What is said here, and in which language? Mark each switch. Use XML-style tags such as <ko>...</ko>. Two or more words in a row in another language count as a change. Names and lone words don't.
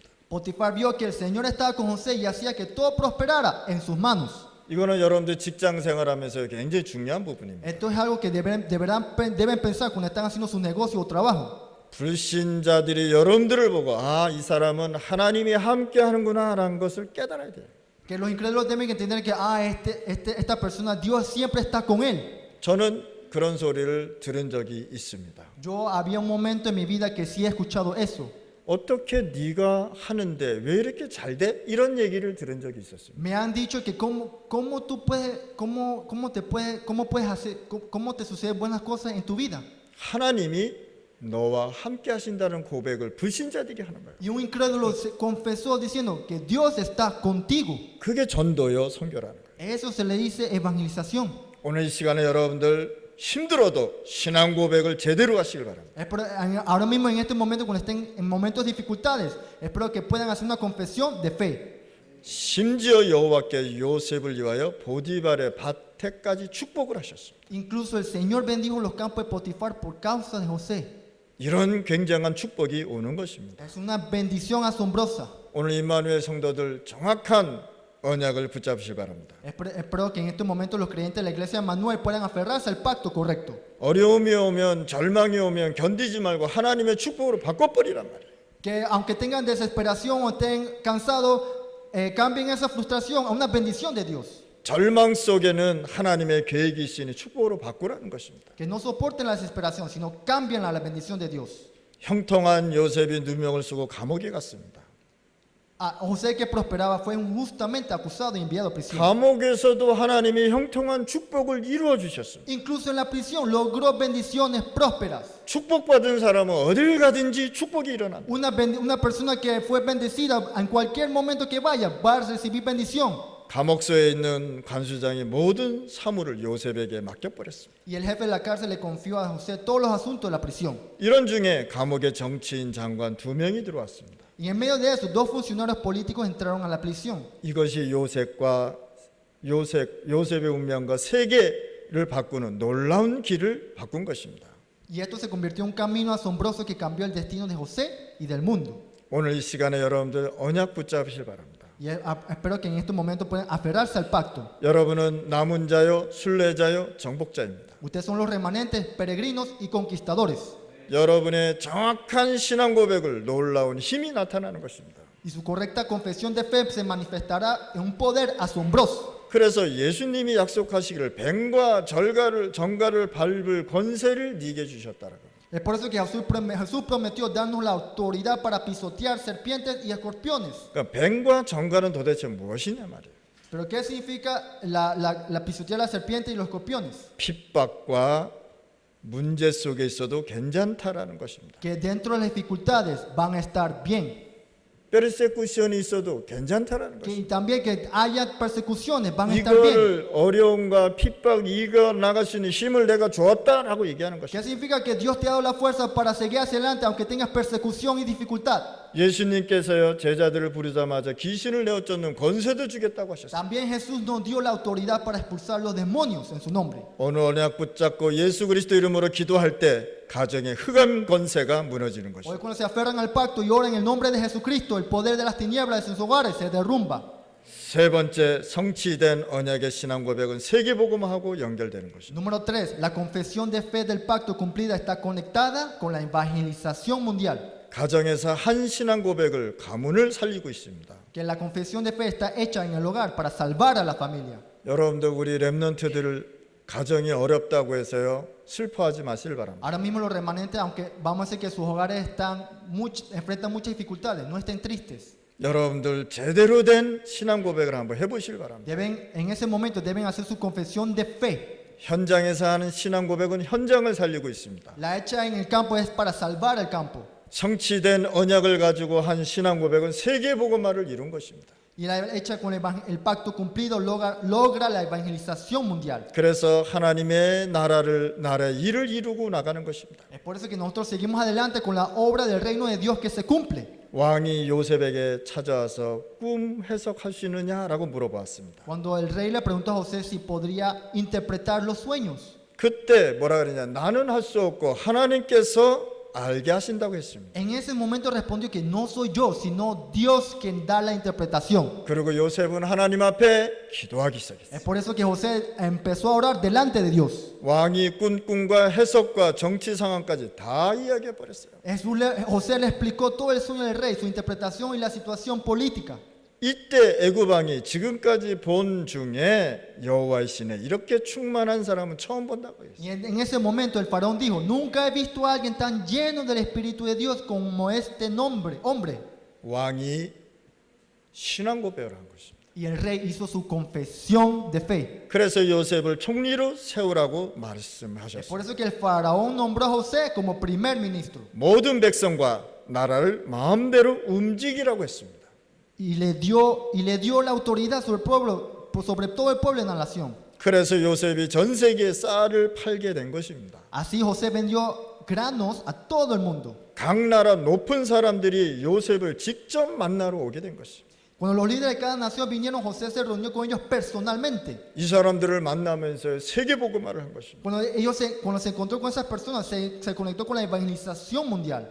<es>Potifar vio que el Señor estaba con José y hacía que todo prosperara en sus manos.</es> <ko>이거는 여러분들 직장 생활하면서 굉장히 중요한 부분입니다.</ko> <es>Esto es algo que deben pensar cuando están haciendo su negocio o trabajo.</es> <ko>불신자들이 여러분들을 보고 이 사람은 하나님이 함께 하는구나라는 것을 깨달아야 돼요.</ko> <es>Que los incrédulos deben entender que esta persona, Dios siempre está con él.</es> <ko>저는 그런 소리를 들은 적이 있습니다.</ko> <es>Yo había un momento en mi vida que sí he escuchado eso.</es> <ko>어떻게 네가 하는데 왜 이렇게 잘 돼? 이런 얘기를 들은 적이 있었습니다.</ko> <es>Me han dicho que cómo te suceden buenas cosas en tu vida.</es> <ko>하나님이 너와 함께 하신다는 고백을 불신자들이 하는 거예요.</ko> <es>Y un incrédulo se confesó diciendo que Dios está contigo.</es> <ko>그게 전도요, 선교라는 거예요.</ko> <es>Eso se le dice evangelización.</es> <ko>오늘 이 시간에 여러분들 힘들어도 신앙 고백을 제대로 하시길 바랍니다.</ko> <es>Ahora mismo en este momento, cuando estén en momentos de dificultades, espero que puedan hacer una confesión de fe.</es> <ko>심지어 여호와께 요셉을 위하여 보디발의 밭에까지 축복을 하셨습니다.</ko> <es>Incluso el Señor bendijo los campos de Potifar por causa de José.</es> <ko>이런 굉장한 축복이 오는 것입니다.</ko> <es>Es una bendición asombrosa.</es> <ko>오늘 임마누엘 성도들 정확한 언약을 붙잡으시기 바랍니다.</ko> <es>Espero que en estos momentos los creyentes de la iglesia de Manuel puedan aferrarse al pacto correcto.</es> <ko>어려움이 오면 절망이 오면 견디지 말고 하나님의 축복으로 바꿔버리란 말이에요.</ko> <es>Que aunque tengan desesperación o estén cansados, cambien esa frustración a una bendición de Dios.</es> <ko>절망 속에는 하나님의 계획이 있으니 축복으로 바꾸라는 것입니다.</ko> <es>Que no soporten la desesperación, sino cambien a la bendición de Dios.</es> <ko>형통한 요셉이 누명을 쓰고 감옥에 갔습니다.</ko> <es>A José que prosperaba fue injustamente acusado y enviado a prisión.</es> <ko>감옥에서도 하나님이 형통한 축복을 이루어 주셨습니다.</ko> <es>Incluso en la prisión logró bendiciones prósperas.</es> <ko>축복받은 사람은 어딜 가든지 축복이 일어납니다.</ko> <es>Una persona que fue bendecida en cualquier momento que vaya va a recibir bendición.</es> <ko>감옥소에 있는 관수장이 모든 사물을 요셉에게 맡겨버렸습니다.</ko> <es>Y el jefe de la cárcel le confió a José todos los asuntos de la prisión.</es> <ko>이런 중에 감옥에 정치인 장관 2명이 들어왔습니다.</ko> <es>Y en medio de eso, 2 funcionarios políticos entraron a la prisión.</es> <ko>이것이 요셉의 운명과 세계를 바꾸는 놀라운 길을 바꾼 것입니다.</ko> <es>Y esto se convirtió en un camino asombroso que cambió el destino de José y del mundo.</es> <ko>오늘 이 시간에 여러분들 언약 붙잡으실 바랍니다.</ko> <es>Y espero que en este momento puedan aferrarse al pacto.</es> <ko>여러분은 남은 자요, 순례자요, 정복자입니다.</ko> <es>Ustedes son los remanentes, peregrinos y conquistadores.</es> <ko>여러분의 정확한 신앙 고백을 놀라운 힘이 나타나는 것입니다.</ko> <es>Y su correcta confesión de fe se manifestará en un poder asombroso.</es> <ko>그래서 예수님이 약속하시기를 뱀과 정갈을 밟을 권세를 네게 주셨다라고.</ko> <es>Es por eso que Jesús prometió darnos la autoridad para pisotear serpientes y escorpiones.</es> <ko>그러니까 뱀과 정갈은 도대체 무엇이냐 말이에요.</ko> <es>Pero ¿qué significa la pisotear la serpiente y los escorpiones?</es> <ko>핍박과 문제 속에 있어도 괜찮다라는 것입니다.</ko> <es>Que dentro de las dificultades van a estar bien.</es> <ko>페르세쿠션이 있어도 괜찮다라는 것입니다.</ko> <es>Que también que haya persecuciones van a estar bien.</es> <ko>이거를 어려움과 핍박 이겨 나갈 수 있는 힘을 내가 주었다라고 얘기하는</ko> <es>¿Qué</es> <ko>것입니다.</ko> <es>significa? Que Dios te ha dado la fuerza para seguir hacia adelante aunque tengas persecución y dificultad.</es> <ko>예수님께서요 제자들을 부르자마자 귀신을 내어 쫓는 권세도 주겠다고 하셨어요.</ko> <es>También Jesús nos dio la autoridad para expulsar los demonios en su nombre.</es> <ko>오늘 언약 붙잡고 예수 그리스도 이름으로 기도할 때 가정의 흑암 권세가 무너지는</ko> <es>Hoy</es> <ko>것입니다.</ko> <es>cuando se aferran al pacto y oran en el nombre de Jesucristo, el poder de las tinieblas en sus hogares se derrumba.</es> <ko>세 번째 성취된 언약의 신앙 고백은 세계복음하고 연결되는 것입니다.</ko> <es>Número 3, la confesión de fe del pacto cumplida está conectada con la evangelización mundial.</es> <ko>가정에서 한 신앙 고백을 가문을 살리고 있습니다.</ko> <es>Que la confesión de fe está hecha en el hogar para salvar a la familia.</es> <ko>여러분들 우리 렘넌트들을 가정이 어렵다고 해서요 슬퍼하지 마시길 바랍니다.</ko> <es>Ahora mismo los remanentes, aunque vamos a decir que sus hogares enfrentan muchas dificultades, no estén tristes.</es> <ko>여러분들 제대로 된 신앙 고백을 한번 해보시길 바랍니다.</ko> <es>En ese momento deben hacer su confesión de fe.</es> <ko>현장에서 하는 신앙 고백은 현장을 살리고 있습니다.</ko> <es>La hecha en el campo es para salvar el campo.</es> <ko>성취된 언약을 가지고 한 신앙 고백은 세계 복음화를 이룬 것입니다.</ko> <es>Y la hecha con el pacto cumplido logra la evangelización mundial.</es> <ko>그래서 하나님의 나라의 일을 이루고 나가는 것입니다.</ko> <es>Es por eso que nosotros seguimos adelante con la obra del reino de Dios que se cumple.</es> <ko>왕이 요셉에게 찾아와서 꿈 해석할 수 있느냐라고 물어봤습니다.</ko> <es>Cuando el rey le preguntó a José si podría interpretar los sueños.</es> <ko>그때 뭐라 그러냐? 나는 할 수 없고 하나님께서 알게 하신다고 했습니다.</ko> <es>En ese momento respondió que no soy yo, sino Dios quien da la interpretación.</es> <ko>그리고 요셉은 하나님 앞에 기도하기 시작했어요.</ko> <es>Es por eso que José empezó a orar delante de Dios.</es> <ko>왕이 꾼 꿈과 해석과 정치 상황까지 다 이야기해 버렸어요.</ko> <es>José le explicó todo el sueño del rey, su interpretación y la situación política.</es> <ko>이때 애굽 왕이 지금까지 본 중에 여호와의 신에 이렇게 충만한 사람은 처음 본다고 했어요.</ko> <es>Y en ese momento el faraón dijo, nunca he visto a alguien tan lleno del Espíritu de Dios como este hombre.</es> <ko>왕이 신앙 고백을 한 것입니다.</ko> <es>Y el rey hizo su confesión de fe.</es> <ko>그래서 요셉을 총리로 세우라고</ko> <es>Por</es> <ko>말씀하셨어요.</ko> <es>eso que el faraón nombró a José como primer ministro.</es> <ko>모든 백성과 나라를 마음대로 움직이라고 했습니다.</ko> <es>Y le dio la autoridad sobre el pueblo, sobre todo el pueblo en la nación.</es> <ko>그래서 요셉이 전 세계에 쌀을 팔게 된 것입니다.</ko> <es>Así José vendió granos a todo el mundo.</es> <ko>각 나라 높은 사람들이 요셉을 직접 만나러 오게 된 것입니다.</ko> <es>Cuando los líderes de cada nación vinieron, José se reunió con ellos personalmente.</es> <ko>이 사람들을 만나면서 세계 복음화를 한 것입니다.</ko> <es>Cuando se encontró con esas personas, se conectó con la evangelización mundial.</es>